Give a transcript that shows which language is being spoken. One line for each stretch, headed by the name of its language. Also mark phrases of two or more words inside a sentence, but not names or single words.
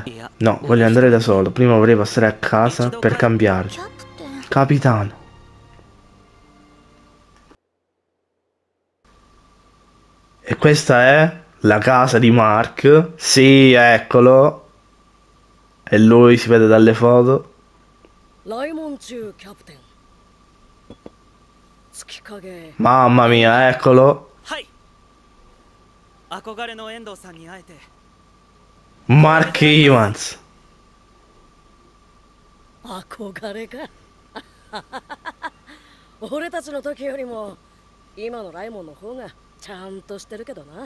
Italian: No, voglio andare da solo, prima vorrei passare a casa per cambiare. Capitano. E questa è la casa di Mark. Sì, eccolo. E lui si vede dalle foto.
Japanese: ライモン中キャプテン月影
Italian: Mamma mia, eccolo.
Japanese: はい憧れの遠藤さんに会えて Mark Evans. 憧れか俺たちの時よりも今のライモンの方がちゃんとしてるけどな。